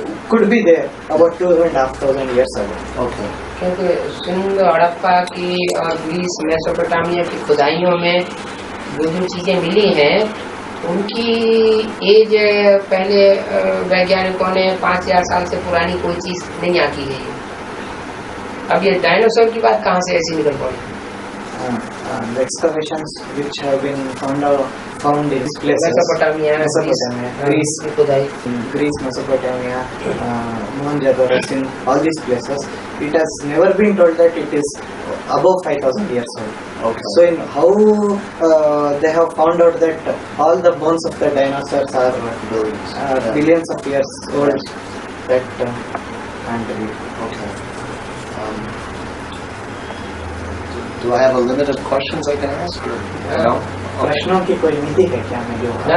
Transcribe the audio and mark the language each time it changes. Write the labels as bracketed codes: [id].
[en] could be there about 2,500 years ago. Okay. [hi] क्योंकि सिंध, हड़प्पा की और ग्रीस, मेसोपोटामिया की खुदाइयों में जो चीजें मिली हैं उनकी एज पहले वैज्ञानिकों ने 5000 साल से पुरानी कोई चीज नहीं आकी गई है। अब ये डायनासोर की बात कहाँ से ऐसी निकल पड़ी? [en] The excavations which have been found in these places. Mesopotamia, Greece, [hi] खुदाई [en] Greece, Mesopotamia, Mohenjo-daro, in all these places, it has never been told that it is above 5,000 years old. Okay. So in how they have found out that all the bones of the dinosaurs are Billions. billions of years old, that can't be. Okay. Do I have a limit of questions I can ask? Or no? [hi] प्रश्नों की कोई मिति है क्या मैं जो